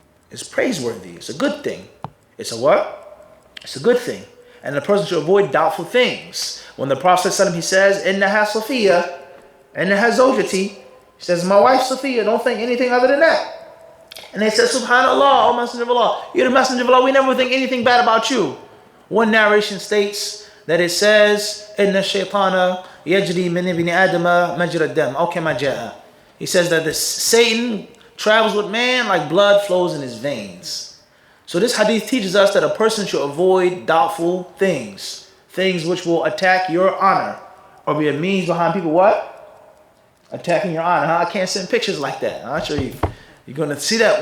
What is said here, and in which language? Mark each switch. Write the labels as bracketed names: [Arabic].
[English] It's praiseworthy. It's a good thing. It's a what? It's a good thing. And the person should avoid doubtful things. When the Prophet said, he says, [Arabic] إِنَّهَا صَفِيَّةٌ إِنَّهَا زَوْجَتِي. [English] He says, my wife Sophia, don't think anything other than that. And they said, Subhanallah, O Messenger of Allah, you're the Messenger of Allah, we never think anything bad about you. One narration states that it says, [Arabic] إِنَّ الشَّيْطَانَ يَجْرِي مِنْ إِبْنِ آدَمَ مَجْرَى الدَّمِ أَوْ كَمَا جَاءَ. [English] He says that Satan travels with man like blood flows in his veins. So this hadith teaches us that a person should avoid doubtful things, things which will attack your honor, or be a means behind people what? Attacking your honor. I can't send pictures like that. I'll show you. You're going to see that.